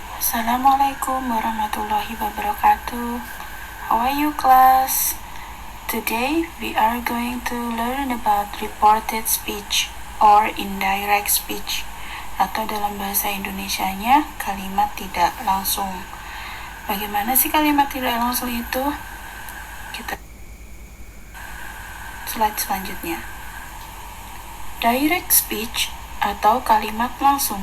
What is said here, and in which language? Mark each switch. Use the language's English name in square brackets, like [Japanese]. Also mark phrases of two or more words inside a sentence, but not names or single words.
[Arabic] السلام عليكم ورحمة الله وبركاته. [English] How are you, class? Today we are going to learn about reported speech or indirect speech, [Indonesian] atau dalam bahasa Indonesianya kalimat tidak langsung. Bagaimana sih kalimat tidak langsung itu? Kita slide selanjutnya. [English] Direct speech [Indonesian] atau kalimat langsung.